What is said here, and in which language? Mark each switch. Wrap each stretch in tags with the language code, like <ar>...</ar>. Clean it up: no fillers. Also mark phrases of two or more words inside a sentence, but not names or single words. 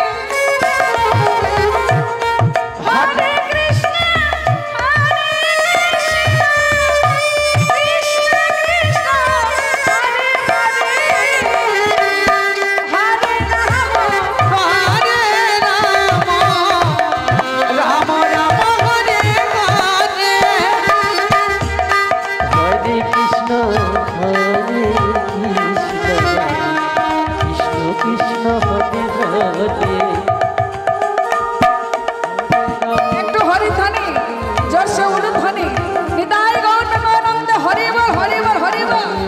<sa>হরে কৃষ্ণ হরে কৃষ্ণ কৃষ্ণ কৃষ্ণ হরে হরে হরে রাম হরে রাম রাম রাম হরে হরে হরে কৃষ্ণ হরে কৃষ্ণ কৃষ্ণ কৃষ্ণ হরে হরে</sa> <bn>একটু হরিধ্বনি, জোরসে উলুধ্বনি। নিতাই গৌর প্রেমানন্দ হরি বল হরি বল হরি বল।</bn>